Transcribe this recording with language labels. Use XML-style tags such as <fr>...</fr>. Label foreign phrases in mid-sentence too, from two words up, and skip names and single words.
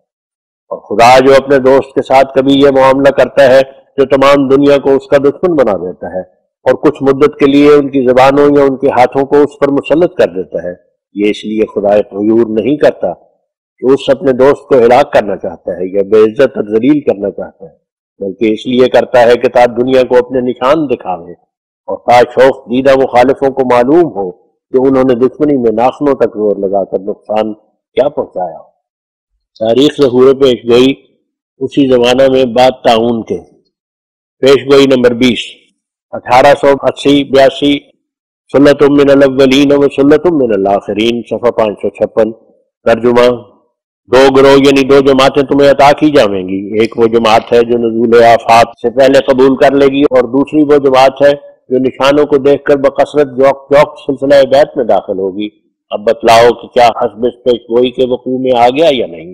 <ur>اور خدا جو اپنے دوست کے ساتھ کبھی یہ معاملہ کرتا ہے جو تمام دنیا کو اس کا دشمن بنا دیتا ہے اور کچھ مدت کے لیے ان کی زبانوں یا ان کے ہاتھوں کو اس پر مسلط کر دیتا ہے، یہ اس لیے خدا غیور نہیں کرتا کہ اس اپنے دوست کو ہلاک کرنا چاہتا ہے یا بے عزت اور ذلیل کرنا چاہتا ہے، بلکہ اس لیے کرتا ہے کہ تاکہ دنیا کو اپنے نشان دکھاوے اور تاکہ شوق دیدہ مخالفوں کو معلوم ہو کہ انہوں نے دشمنی میں ناخنوں تک زور لگا کر نقصان کیا پہنچایا۔ تاریخ ظہور پیش گوئی اسی زمانہ میں بعد تعاون کے۔ پیش گوئی نمبر 20، 1880-82،</ur> <ar>سلۃ من الاولین و سلۃ من الاخرین،</ar> <ur>صفحہ 556۔ ترجمہ، 2 گروہ یعنی 2 جماعتیں تمہیں عطا کی جائیں گی، ایک وہ جماعت ہے جو نزول آفات سے پہلے قبول کر لے گی، اور دوسری وہ جماعت ہے جو نشانوں کو دیکھ کر بکثرت جوق سلسلہ بیعت میں داخل ہوگی۔ اب بتلاؤ کہ کیا حسب اس پیش گوئی کے وقوع میں آ گیا یا نہیں؟</ur>